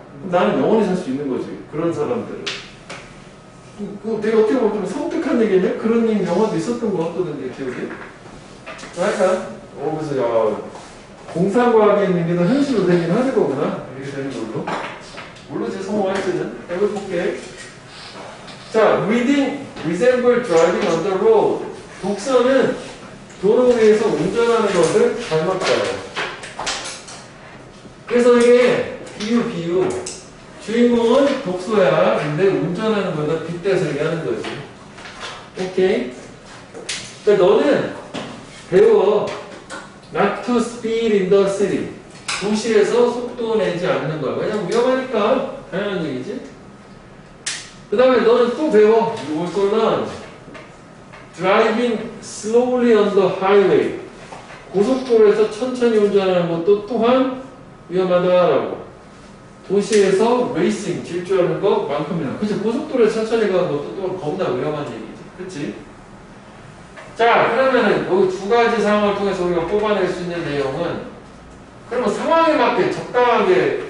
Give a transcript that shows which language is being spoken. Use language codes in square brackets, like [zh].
[ko] 나는 영원히 살 수 있는 거지. 그런 사람들은. 그거 되게 어떻게 보면 좀 섬뜩한 얘기네? 그런 영화도 있었던 것 같거든요, 기억에. 약간, 그래서, 야, 공상과학에 있는 게 더 현실로 되긴 하는 거구나. 이렇게 되는 걸로. 모르지, 성공할지는. 해볼게. 자, [en] reading resemble driving on the road. [ko] 독서는 도로 위에서 운전하는 것을 닮았다. 그래서 이게 비유. 주인공은 독서야. 근데 운전하는 거다 빗대서 얘기하는 거지. 오케이? 그러니까 너는 배워. [en] Not to speed in the city. [ko] 도시에서 속도 내지 않는 거야. 왜냐면 위험하니까. 당연한 얘기지. 그 다음에 너는 또 배워. 이거는 [en] driving slowly on the highway. [ko] 고속도로에서 천천히 운전하는 것도 또한 위험하다라고. 도시에서 레이싱, 질주하는 것만큼이나. 그치? 고속도로에 천천히 가는 것도 또 겁나 위험한 얘기지. 그치? 자, 그러면은 여기 두 가지 상황을 통해서 우리가 뽑아낼 수 있는 내용은 그러면 상황에 맞게 적당하게